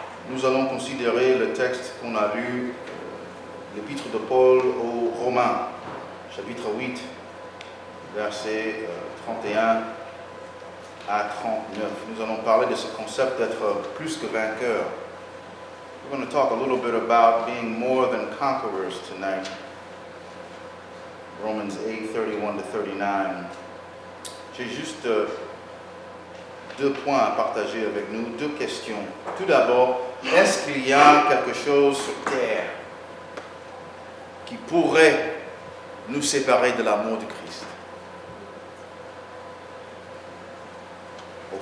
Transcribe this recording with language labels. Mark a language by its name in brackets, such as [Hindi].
[French] Nous allons considérer le texte qu'on a lu, l'épître de Paul aux Romains, chapitre 8, versets 31 à 39. Nous allons parler de ce concept d'être plus que vainqueur. [English] We're going to talk a little bit about being more than conquerors tonight. Romans 8, 31 to 39. [French] J'ai juste deux points à partager avec nous, deux questions. Tout d'abord, est-ce qu'il y a quelque chose sur terre qui pourrait nous séparer de l'amour de Christ? Au